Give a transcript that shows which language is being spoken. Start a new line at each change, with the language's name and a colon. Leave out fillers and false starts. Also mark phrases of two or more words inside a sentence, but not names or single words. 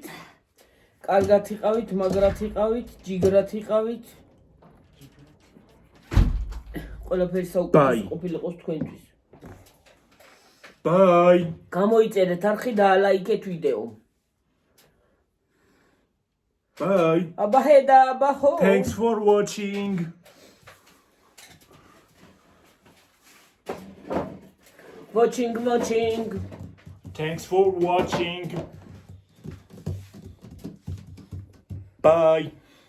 Georgian: კარგად იყავით, მაგრად იყავით, ჯიგრად იყავით. ყველაფერი საუკეთესო ყოფილიყოს თქვენთვის. ბაი. გამოიწერეთ არხი და ლაიქეთ ვიდეო. ბაი. აბა ჰედა, აბა ხო.
English: Thanks for watching. Watching. Thanks for watching. Bye.